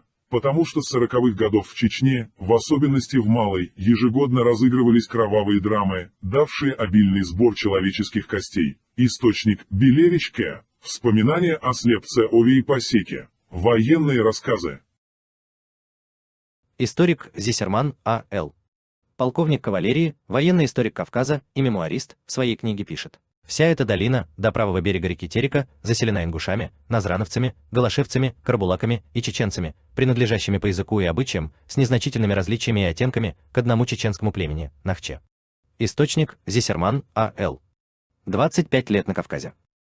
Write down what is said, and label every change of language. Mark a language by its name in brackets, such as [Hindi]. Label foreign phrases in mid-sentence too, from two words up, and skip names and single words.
[Russian] Потому что с 40-х годов в Чечне, в особенности в Малой, ежегодно разыгрывались кровавые драмы, давшие обильный сбор человеческих костей. Источник Белевич К. Вспоминания о слепце Овии Пасеке. Военные рассказы. Историк Зисерман А.Л. Полковник кавалерии, военный историк Кавказа и мемуарист, в своей книге пишет: «Вся эта долина, до правого берега реки Терека, заселена ингушами, назрановцами, галашевцами, карабулаками и чеченцами, принадлежащими по языку и обычаям, с незначительными различиями и оттенками, к одному чеченскому племени – Нахче». Источник Зисерман А.Л. 25 лет на Кавказе.